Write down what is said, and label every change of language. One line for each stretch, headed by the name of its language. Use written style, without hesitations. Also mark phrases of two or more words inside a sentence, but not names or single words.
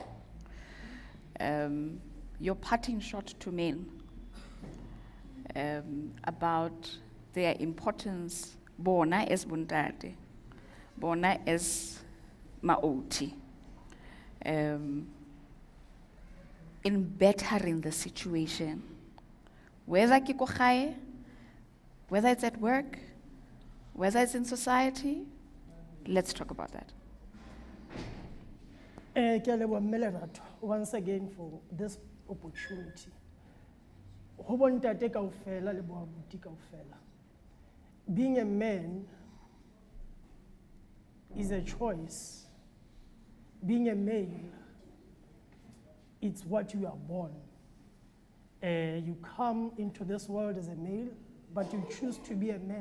English: Your parting shot to men about their importance bona as buntate, bona as maoti, in bettering the situation.
Southern Sotho: Whether ke ko gae,
English: whether it's at work, whether it's in society, let's talk about that.
Southern Sotho: Ke a leboha mme Lerato,
English: once again for this opportunity.
Southern Sotho: Ho bontate kaofela le bo abuti kaofela.
English: Being a man is a choice. Being a male, it's what you are born. You come into this world as a male, but you choose to be a man.